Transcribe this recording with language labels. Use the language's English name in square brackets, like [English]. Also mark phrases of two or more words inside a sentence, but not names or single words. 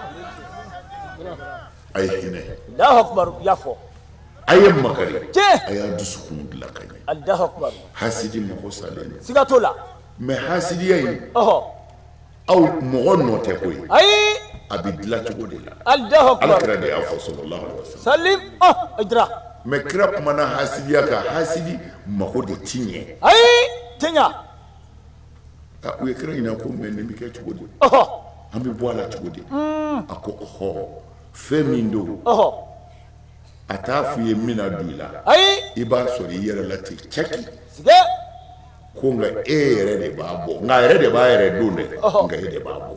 [Bambara] a ye hinɛ [Arabic] الله أكبر [Bambara] y'a fɔ a ye makari tiɲɛ a y'a dusukun dilan ka ɲɛ [Arabic] الله أكبر [Bambara] hasidi mago salen sigatola mɛ hasidiya in aw mɔgɔ nɔ tɛ koyi ayi a bɛ dilan cogo de la [Arabic] الله أكبر [Bambara] alakira de y'a fɔ [Arabic] صلى الله عليه وسلم [Bambara] salim ajra mɛ kira kumana hasidiya kan hasidi mago de ti ɲɛ ayi tiɲɛ u ye kira ɲininka ko mɛ nin bɛ kɛ cogo di an bɛ bɔ a la cogo di a ko fɛn min don a t'a f'i ye min na don i la i b'a sɔrɔ i yɛrɛ la ten cɛki ko nka e yɛrɛ de b'a bɔ nka a yɛrɛ de b'a yɛrɛ don dɛ nka e de b'a bɔ